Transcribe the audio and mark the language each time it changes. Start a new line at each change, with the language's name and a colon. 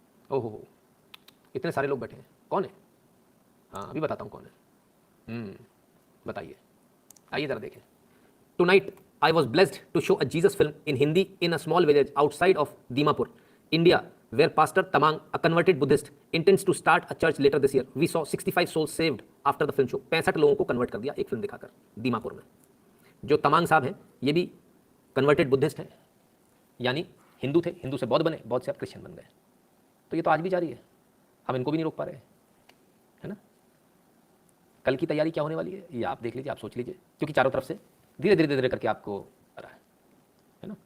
Hindi: ओहो, इतने सारे लोग बैठे हैं, कौन है? हाँ अभी बताता हूँ कौन है। बताइए, आइए जरा देखें।
English: Tonight I was blessed to show a Jesus film in Hindi in a small village outside of Dimapur, India, where Pastor Tamang, a converted Buddhist, intends to start a church later this year. We saw 65 souls saved after the film show.
Hindi: 65 लोगों को convert कर दिया एक film दिखाकर दीमापुर में। जो तमांग साहब हैं ये भी कन्वर्टेड बुद्धिस्ट हैं, यानी हिंदू थे, हिंदू से बौद्ध बने, बौद्ध से अब क्रिश्चियन बन गए। तो ये तो आज भी जारी है, हम इनको भी नहीं रोक पा रहे हैं, है ना? कल की तैयारी क्या होने वाली है ये आप देख लीजिए, आप सोच लीजिए, क्योंकि चारों तरफ से धीरे धीरे धीरे करके आपको आ रहा है ना?